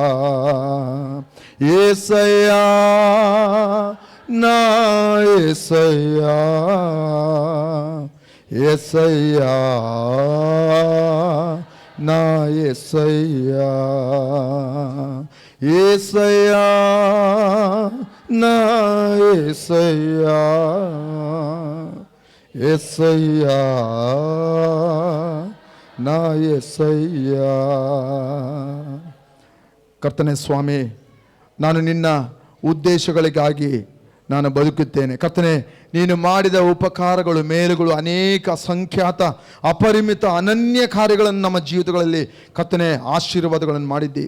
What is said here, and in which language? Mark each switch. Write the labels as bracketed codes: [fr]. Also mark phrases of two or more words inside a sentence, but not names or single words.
[te] యేసయ్యా, నా యేసయ్యా, యేసయ్యా, నా యేసయ్యా, యేసయ్యా, నా యేసయ్యా, యేసయ్యా, నా యేసయ్యా. [kn] ಕರ್ತನೇ ಸ್ವಾಮಿ, ನಾನು ನಿನ್ನ ಉದ್ದೇಶಗಳಿಗಾಗಿ ನಾನು ಬದುಕುತ್ತೇನೆ. ಕರ್ತನೇ, ನೀನು ಮಾಡಿದ ಉಪಕಾರಗಳು, ಮೇಲುಗಳು, ಅನೇಕ ಸಂಖ್ಯಾತ ಅಪರಿಮಿತ ಅನನ್ಯ ಕಾರ್ಯಗಳನ್ನು ನಮ್ಮ ಜೀವಿತಗಳಲ್ಲಿ ಕರ್ತನೇ ಆಶೀರ್ವಾದಗಳನ್ನು ಮಾಡಿದ್ದಿ.